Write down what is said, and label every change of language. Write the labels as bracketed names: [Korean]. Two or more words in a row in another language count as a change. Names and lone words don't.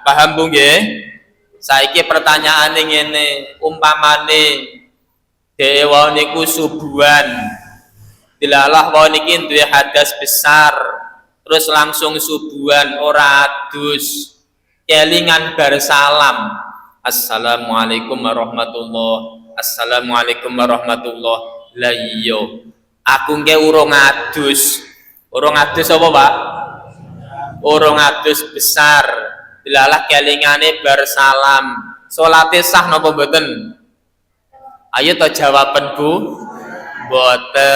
[Javanese] Paham Bu nggih? Saiki pertanyaane ngene, umpamane dhewe niku subuhan. Dilalah wae niki duwe hadas besar, terus langsung subuhan ora adus. Kelingan bar salam. [Arabic] السلام عليكم ورحمة الله. السلام عليكم ورحمة الله. [Javanese] Lah iya. Aku nggih urung adus. Urung adus apa, Pak? Urung adus besar. Dilalah kelingane bar salam. Salate sah napa mboten? Ayo to jawaban Bu. Mboten.